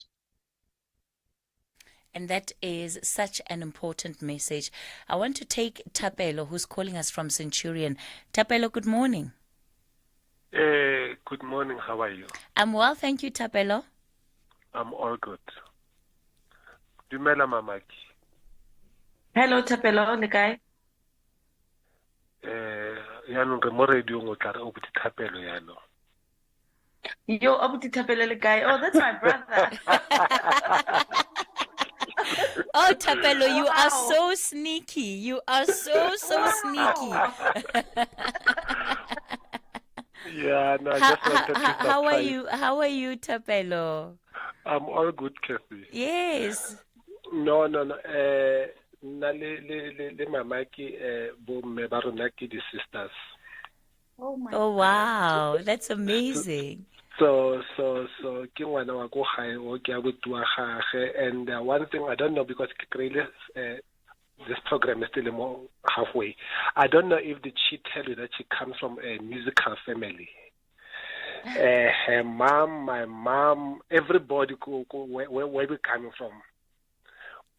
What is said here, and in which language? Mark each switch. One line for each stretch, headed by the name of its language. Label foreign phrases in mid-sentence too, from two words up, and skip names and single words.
English: And that is such an important message. I want to take Thapelo, who's calling us from Centurion. Thapelo, good morning. Good morning. How are you? I'm well, thank you, Thapelo. I'm all good.
Tswana: Dumela Mamaki. Hello, Thapelo, le kae? Yaanong re mo radio o tla re o botse Thapelo yaanong. Yo, abuti Thapelo le kae?
English: Oh, that's my brother. Oh, Thapelo, you are so sneaky. You are so sneaky. Yeah, no, I just wanted to how are you? How are you, Thapelo? I'm all good, Kathy. Yes. No.
Tswana: Na le Mamaki bo mme ba rona ke di sisters.
English: Oh wow, that's amazing.
Tswana: So ke ngwana wa go gae o ke a botua gage,
English: and one thing I don't know, because this program is still more halfway. I don't know if did she tell you that she comes from a musical family. Her mom, my mom, everybody where we coming from.